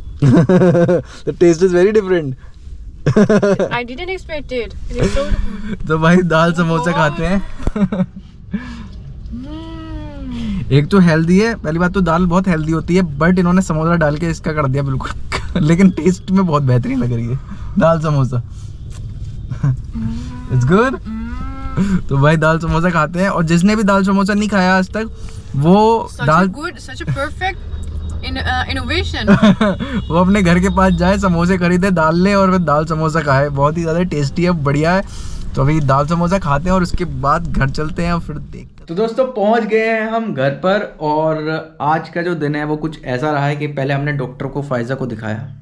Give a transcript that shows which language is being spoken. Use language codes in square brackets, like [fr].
[en] The taste is very different. I didn't expect it. It is so good. [hi] तो भाई दाल समोसा खाते हैं। एक तो हेल्दी है, पहली बात तो दाल बहुत हेल्दी होती है, बट इन्होंने समोसा डाल के इसका कर दिया बिल्कुल। लेकिन टेस्ट में बहुत बेहतरीन लग रही है दाल समोसा। [en] It's good. [hi] तो भाई दाल समोसा खाते हैं और जिसने भी दाल समोसा नहीं खाया आज तक वो [en] such a perfect innovation. [hi] वो अपने घर के पास जाए, समोसे खरीदे, दाल ले और फिर दाल समोसा खाए। बहुत ही ज़्यादा टेस्टी है, बढ़िया है। तो अभी दाल समोसा खाते हैं और उसके बाद घर चलते हैं और फिर देखते हैं। तो दोस्तों पहुंच गए हैं हम घर पर और आज का जो दिन है वो कुछ ऐसा रहा है कि पहले हमने डॉक्टर को फ़ायज़ा को दिखाया।